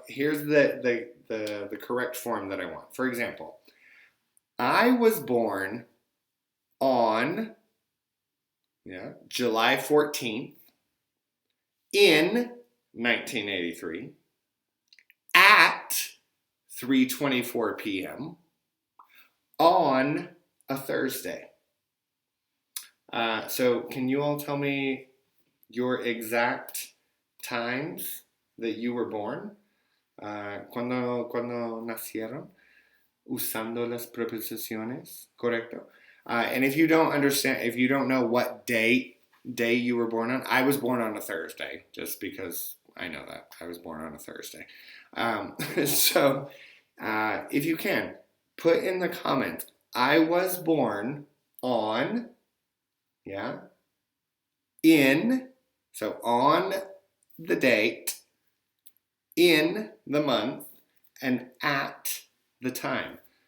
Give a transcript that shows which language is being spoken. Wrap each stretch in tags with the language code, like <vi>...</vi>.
<en>Here's the correct form that I want. For example, I was born on July 14th in 1983 at 3:24 p.m. on a Thursday. So can you all tell me your exact times that you were born?</en> <es>Cuando nacieron? Usando las preposiciones, correcto?</es> <en>And if you don't understand, if you don't know what day you were born on, I was born on a Thursday, just because I know that. I was born on a Thursday. So if you can, put in the comments, I was born on, in, so on the date, in the month, and at the time.</en>